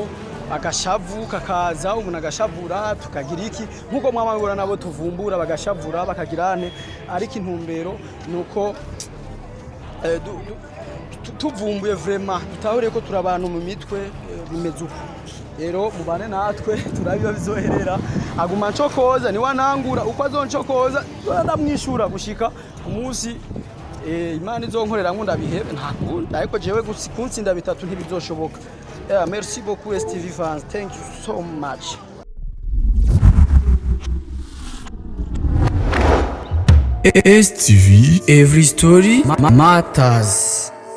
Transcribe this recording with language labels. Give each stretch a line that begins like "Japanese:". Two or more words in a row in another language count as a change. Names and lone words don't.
Rundi: Agashavu kakaza umuntu agashavura tukagira iki nkuko mwamabura nabo tuvumbura bagashavura bakagirane ariko intumbero nuko tuvumbuye vraiment tutahure ko turabantu mu mitwe bimeze uko rero mubane natwe turabiba bizoherera aguma ncokoza ni wanangura uko azoncokoza ndamwishura gushika umunsi Imana izonkorera ngo ndabihebe nta ariko jewe kunsinda bitatu ntibizoshoboka.
French: Merci beaucoup
English: STV fans. Thank you so much. STV, every story matters.